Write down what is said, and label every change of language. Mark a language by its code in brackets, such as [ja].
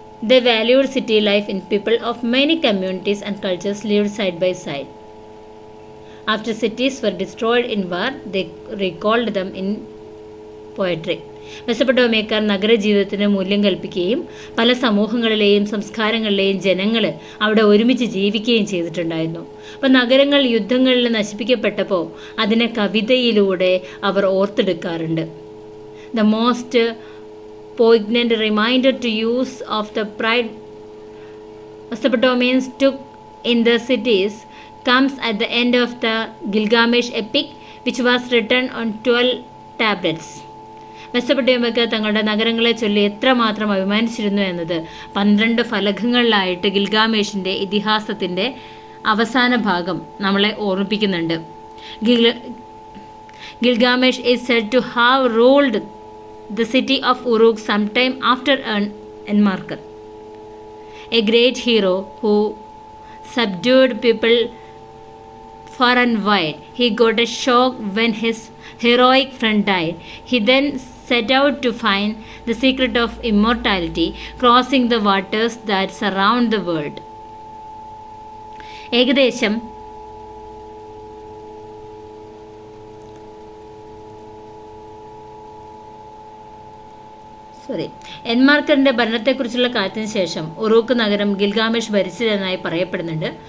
[en] The valued city life in people of many communities and cultures lived side by side. After cities were destroyed in war, they recalled them in poetry. [ml] മെസപ്പൊട്ടോമിയക്കാർ നഗരജീവിതത്തിന് മൂല്യം കൽപ്പിക്കുകയും പല സമൂഹങ്ങളിലെയും സംസ്കാരങ്ങളിലെയും ജനങ്ങൾ അവിടെ ഒരുമിച്ച് ജീവിക്കുകയും ചെയ്തിട്ടുണ്ടായിരുന്നു. അപ്പം നഗരങ്ങൾ യുദ്ധങ്ങളിൽ നശിപ്പിക്കപ്പെട്ടപ്പോൾ അതിനെ കവിതയിലൂടെ അവർ ഓർത്തെടുക്കാറുണ്ട്. [en] The most poignant reminder to use of the pride Mesopotamians took in the cities comes at the end of the Gilgamesh epic, which was written on 12 tablets. [ml] മെസപ്പൊട്ടേമിയക്കാർ തങ്ങളുടെ നഗരങ്ങളെ ചൊല്ലി എത്രമാത്രം അഭിമാനിച്ചിരുന്നു എന്നത് 12 ഫലകങ്ങളിലായിട്ട് ഗിൽഗാമേഷിൻ്റെ ഇതിഹാസത്തിൻ്റെ അവസാന ഭാഗം നമ്മളെ ഓർമ്മിപ്പിക്കുന്നുണ്ട്. [en] Gilgamesh is said to have ruled the city of Uruk sometime after Enmarkar, a great hero who subdued people far and wide. He got a shock when his heroic friend died. He then set out to find the secret of immortality, crossing the waters that surround the world. [ml] ഏകദേശം എൻമാർക്കറിന്റെ ഭരണത്തെക്കുറിച്ചുള്ള കാലത്തിന് ശേഷം Uruk നഗരം ഗിൽഗാമെഷ് ഭരിച്ചതെന്നായി പറയപ്പെടുന്നുണ്ട്.